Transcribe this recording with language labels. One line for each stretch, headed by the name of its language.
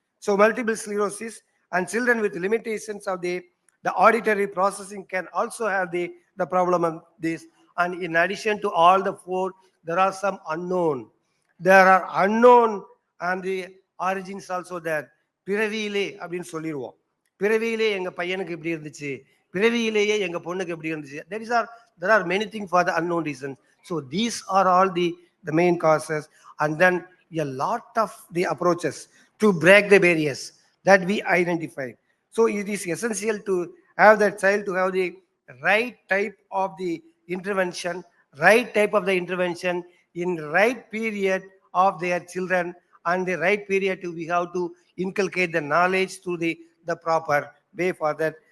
English: So multiple sclerosis and children with limitations of the auditory processing can also have the problem of this. And in addition to all the four, there are some unknown. There are unknown and the origins also there.
Tamil: பிறவியிலே அப்படின்னு சொல்லிடுவோம். பிறவியிலே எங்க பையனுக்கு இப்படி இருந்துச்சு, பிறவியிலேயே எங்க பொண்ணுக்கு எப்படி இருந்துச்சு.
English: There are many things for the unknown reasons. So these are all the main causes, and then a lot of the approaches to break the barriers that we identified. So it is essential to have that child to have the right type of the intervention, right type of the intervention in right period of their children, and the right period to we have to inculcate the knowledge through the proper way for that.